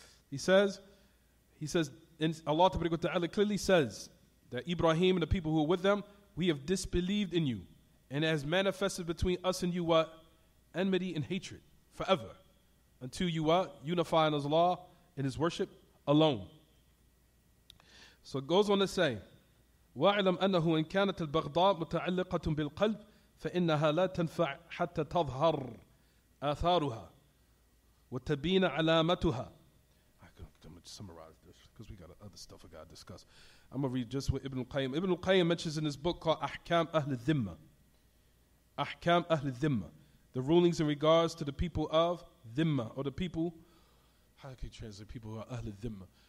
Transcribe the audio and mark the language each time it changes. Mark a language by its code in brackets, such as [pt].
[en] He says, and Allah Ta'ala clearly says that Ibrahim and the people who are with them, we have disbelieved in you, and it has manifested between us and you what? Enmity and hatred, forever, until you what? Unify in His law, in His worship alone. So it goes on to say, [ar] وَاعْلَمْ أَنَّهُ إِنْ كَانَتِ الْبَغْضَاء مُتَعَلِّقَةٌ بِالْقَلْبِ فإنها لا تنفع حتى تظهر آثارها وتبين علامتها. [en] I'm going to summarize this because we got other stuff we got to discuss. I'm going to read just what Ibn al-Qayyim. Ibn al-Qayyim mentions in his book called Ahkam Ahl al-Dhimma. Ahkam Ahl al-Dhimma. The rulings in regards to the people of Dhimma, or the people, how can you translate people who are Ahl al-Dhimma?